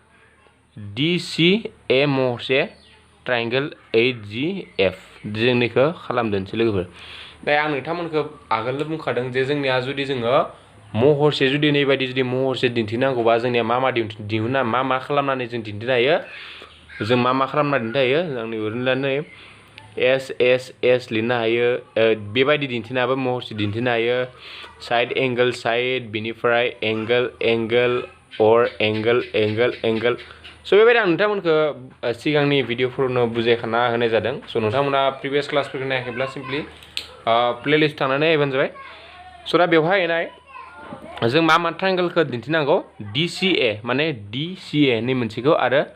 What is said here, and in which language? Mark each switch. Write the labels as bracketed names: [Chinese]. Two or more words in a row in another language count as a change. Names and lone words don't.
[Bodo] DCA महरसे ट्रायंगल HGF जों नैखौ खालामदोंसै लोगोफोर दा आं नोंथांमोनखौ आगोलनो बुंखादों जे जोंनिया जुदि जोङो महरसे जुदि नैबायदि जुदि महरसे दिन्थिनांगौबा जोंनिया मा खालामनानै जों दिन्थिनो हायो जों मा खालामनानै दिन्थिनो हायो आंनि ओरैनो S लिरनो हायो बेबायदि दिन्थिनाबो महरसे दिन्थिनो हायो [English] side angle side [Bodo] बिनिफ्राय एंगल और एंगल स' बेबायदि आं नोंथांमोनखौ सिगांनि भिडिअफोरावनो बुजायखाना होनाय जादों स' नोंथांमोना प्रिभियास क्लासफोरखौ नायाखैब्ला [English] simply playlist [Bodo] थांनानै नायबानो जाबाय स' दा बेवहाय नाय जों मा ट्रायंगलखौ दिन्थिनांगौ DCA माने DCA नै मोनसेखौ आरो